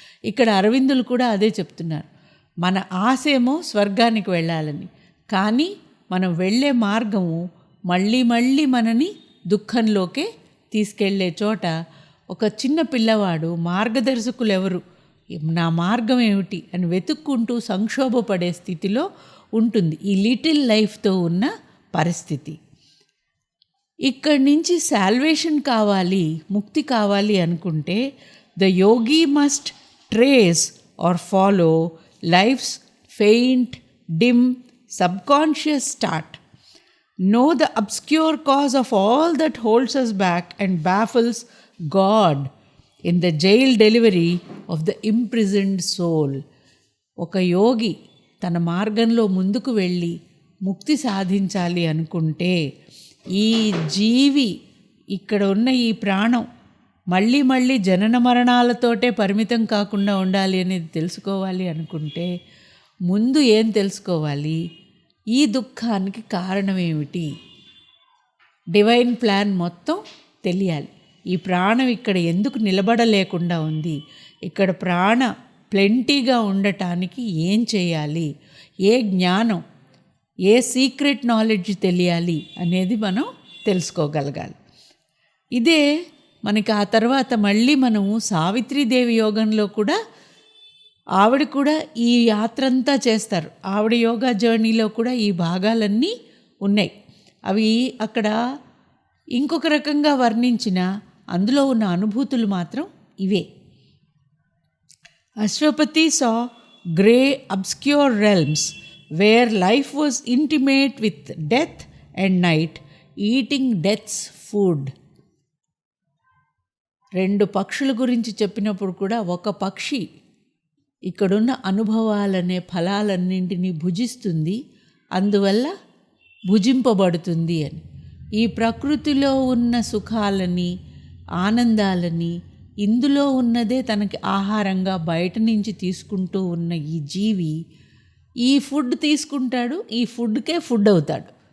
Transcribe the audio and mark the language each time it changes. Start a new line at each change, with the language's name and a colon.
Telugu: ఇక్కడ అరవిందులు కూడా అదే చెప్తున్నారు. మన ఆశేమో స్వర్గానికి వెళ్ళాలని, కానీ మనం వెళ్ళే మార్గము మళ్ళీ మళ్ళీ మనని దుఃఖంలోకే తీసుకెళ్లే చోట ఒక చిన్న పిల్లవాడు మార్గదర్శకులు ఎవరు, నా మార్గం ఏమిటి అని వెతుక్కుంటూ సంక్షోభపడే స్థితిలో ఉంటుంది ఈ లిటిల్ లైఫ్తో ఉన్న పరిస్థితి. ఇక్కడి నుంచి సాల్వేషన్ కావాలి, ముక్తి కావాలి అనుకుంటే
English: The yogi must trace or follow life's faint, dim, subconscious start. Know the obscure cause of all that holds us back and baffles God in the jail delivery of the imprisoned soul.
Telugu: ఒక యోగి తన మార్గంలో ముందుకు వెళ్ళి ముక్తి సాధించాలి అనుకుంటే, ఈ జీవి ఇక్కడ ఉన్న ఈ ప్రాణం మళ్ళీ మళ్ళీ జనన మరణాలతోటే పరిమితం కాకుండా ఉండాలి అనేది తెలుసుకోవాలి అనుకుంటే ముందు ఏం తెలుసుకోవాలి? ఈ దుఃఖానికి కారణం ఏమిటి? డివైన్ ప్లాన్ మొత్తం తెలియాలి. ఈ ప్రాణం ఇక్కడ ఎందుకు నిలబడలేకుండా ఉంది? ఇక్కడ ప్రాణ ప్లెంటీగా ఉండటానికి ఏం చేయాలి? ఏ జ్ఞానం, ఏ సీక్రెట్ నాలెడ్జ్ తెలియాలి అనేది మనం తెలుసుకోగలగాలి. ఇదే మనకి ఆ తర్వాత మళ్ళీ మనము సావిత్రీదేవి యోగంలో కూడా ఆవిడ కూడా ఈ యాత్ర అంతా చేస్తారు. ఆవిడ యోగా జర్నీలో కూడా ఈ భాగాలన్నీ ఉన్నాయి. అవి అక్కడ ఇంకొక రకంగా వర్ణించిన అందులో ఉన్న అనుభూతులు మాత్రం ఇవే.
English: Ashwapati saw grey obscure realms where life was intimate with death and night, eating death's food.
Telugu: 2 పక్షుల గురించి చెప్పినప్పుడు కూడా ఒక పక్షి ఇక్కడున్న అనుభవాలనే ఫలాలన్నింటినీ భుజిస్తుంది, అందువల్ల భుజింపబడుతుంది అని. ఈ ప్రకృతిలో ఉన్న సుఖాలని, ఆనందాలని, ఇందులో ఉన్నదే తనకి ఆహారంగా బయట నుంచి తీసుకుంటూ ఉన్న ఈ జీవి ఈ ఫుడ్ తీసుకుంటాడు, ఈ ఫుడ్కే ఫుడ్ అవుతాడు.